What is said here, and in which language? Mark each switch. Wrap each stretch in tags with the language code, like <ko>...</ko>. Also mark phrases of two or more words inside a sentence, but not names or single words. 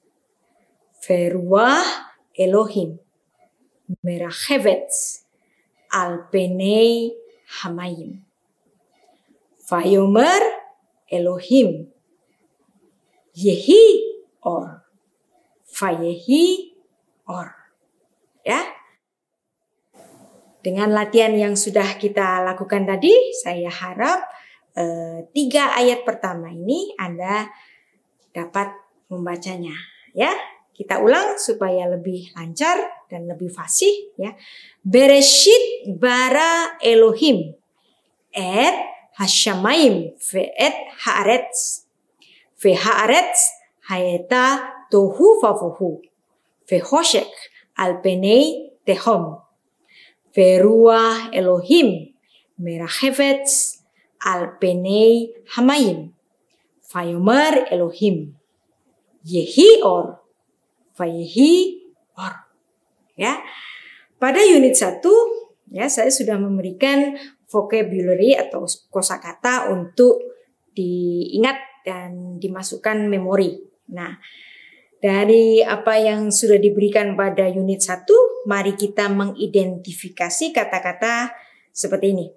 <he>ורוח אלהים מרחפת על פני המים. ויאמר אלהים יהי אור. ויהי אור.</he> <id>Ya. Dengan latihan yang sudah kita lakukan tadi, saya harap 3 ayat pertama ini Anda dapat membacanya. Ya, kita ulang supaya lebih lancar dan lebih fasih. Ya,</id> <he>בראשית ברא אלהים את השמים ואת הארץ והארץ היתה תהו ובהו וחשך על פני תהום ורוח אלהים מרחפת על פני המים ויאמר אלהים יהי אור ויהי אור.</he> <id>Ya, pada unit 1 ya, saya sudah memberikan vocabulary atau kosakata untuk diingat dan dimasukkan memori. Nah, dari apa yang sudah diberikan pada unit 1, mari kita mengidentifikasi kata-kata seperti ini.</id>